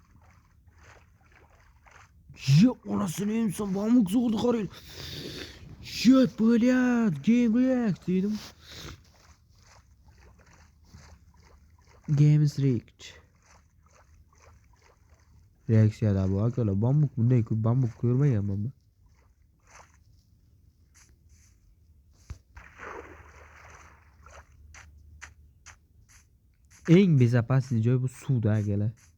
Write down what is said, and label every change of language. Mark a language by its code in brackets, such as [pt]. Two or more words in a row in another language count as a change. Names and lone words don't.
[uz] Ya onasini emsam bambuk zo'rdi qarang. [en] Shit, блядь, game react dedim. Games react. [uz] Reaksiyada bu akalar bambuk bunday ko'p bambuk ko'rmaganman ben. Eng bezopasniy joy bu suvda akalar.